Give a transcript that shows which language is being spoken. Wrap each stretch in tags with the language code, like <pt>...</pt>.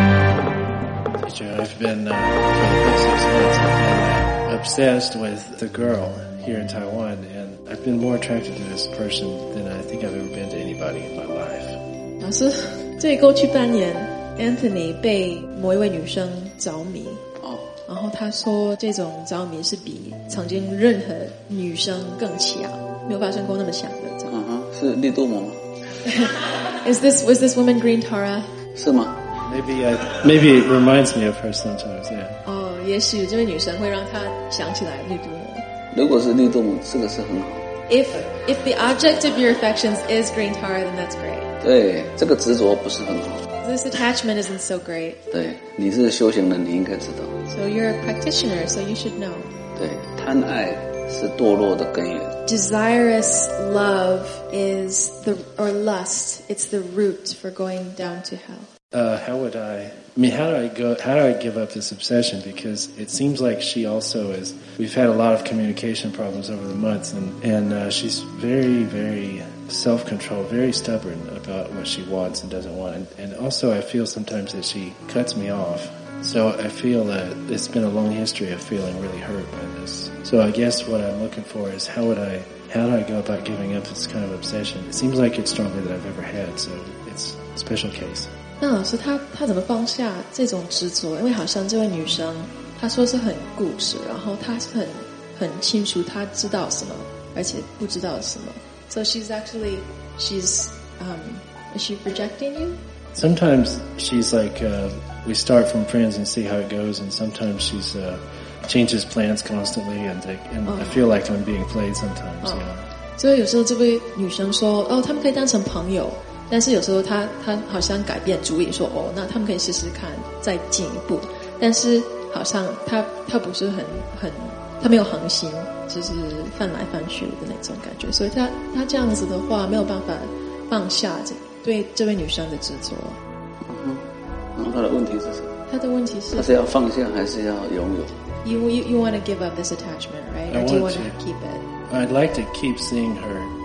<en>But I've been for the past 6 months, I've been obsessed with the girl here in Taiwan, and I've been more attracted to this person than I think I've ever been to anybody in my life.</en> <zh>老师，对过去半年 ，Anthony 被某一位女生着迷。然后他说这种着迷是比曾经任何女生更强，没有发生过那么强的。是绿豆吗</zh> <en>Was this woman green Tara?</en> <zh>是吗</zh> <en>maybe it reminds me of her sometimes, yeah.</en> <zh>哦、oh, 也许这位女生会让他想起来绿豆。如果是绿豆吗这个是很好。</zh> <en>If the object of your affections is green Tara, then that's great.</en> <zh>对这个执着不是很好。</zh> <en>This attachment isn't so great.</en> <zh>对你是修行人你应该知道。</zh> <en>So you're a practitioner, so you should know.</en> <zh>对贪爱是堕落的根源。</zh> <en>Desirous love is the, or lust, it's the root for going down to hell. How do I give up this obsession? Because it seems like she also is, we've had a lot of communication problems over the months, and she's very, very self-controlled, very stubborn about what she wants and doesn't want. And also I feel sometimes that she cuts me off. So I feel that it's been a long history of feeling really hurt by this. So I guess what I'm looking for is how do I go about giving up this kind of obsession? It seems like it's stronger than I've ever had, so it's a special case.</en> <zh>那老师他怎么放下这种执着？因为好像这位女生她说是很固执，然后她是很清楚她知道什么，而且不知道什么。</zh> <en>So is she rejecting you? Sometimes she's like,we start from friends and see how it goes, and sometimes she's, changes plans constantly, and I feel like I'm being played sometimes,</en> <zh>So 有时候这位女生说，哦，他们可以当成朋友，但是有时候她好像改变主意，说，哦，那他们可以试试看，再进一步，但是好像她不是很，她没有恒心，就是翻来翻去的那种感觉，所以她这样子的话，没有办法放下对这位女生的执着。他的问题是什么？他的问题是，他是要放下还是要拥有</zh> <en>？You want to give up this attachment, right? Or do you want to keep it? I'd like to keep seeing her</en>